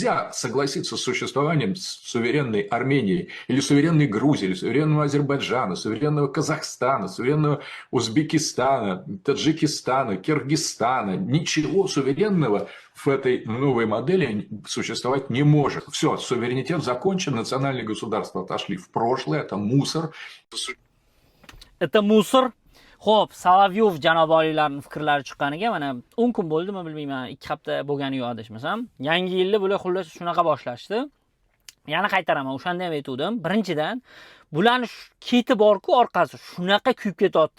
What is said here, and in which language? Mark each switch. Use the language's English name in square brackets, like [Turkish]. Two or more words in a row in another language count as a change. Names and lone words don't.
[Russian] нельзя согласиться с существованием суверенной Армении, или суверенной Грузии, или суверенного Азербайджана, суверенного Казахстана, суверенного Узбекистана, Таджикистана, Киргизстана. Ничего суверенного в этой новой модели существовать не может. Все, суверенитет закончен, национальные государства отошли в прошлое, это мусор. Это mусор. [Uzbek] Xo'p, Solovyov janob oliylarning fikrlari chiqqaniga mana 10 kun bo'ldimi bilmayman, 2 hafta bo'lgani yo'q adashmasam. Yangi yilni bular xullas shunaqa boshlashdi. Yana qaytaraman, o'shanda ham aytdim. Birinchidan, bularning keti bor-ku, orqasi shunaqa kuyib ketyapti.